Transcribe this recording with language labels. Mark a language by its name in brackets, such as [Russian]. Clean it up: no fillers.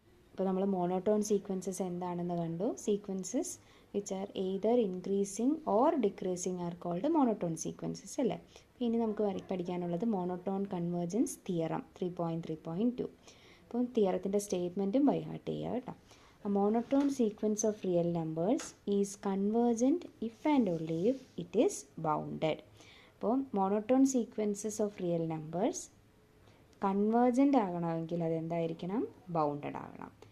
[Malayalam] അപ്പോൾ നമ്മൾ monotone sequences എന്താണെന്ന് കണ്ടു. [English] Sequences which are either increasing or decreasing are called monotone sequences അല്ലേ. [Malayalam] ഇനി നമുക്ക് പഠിക്കാനുള്ളത് മോണോട്ടോൺ കൺവേർജൻസ് തിയറം 3.3.2. അപ്പോൾ തിയറത്തിൻ്റെ സ്റ്റേറ്റ്മെൻറ്റും ബൈ ഹാർട്ട് ചെയ്യുക കേട്ടോ. [English] A monotone sequence of real numbers is convergent if and only if it is bounded. [Malayalam] അപ്പോൾ monotone sequences of real numbers convergent ആകണമെങ്കിൽ അതെന്തായിരിക്കണം? Bounded ആകണം.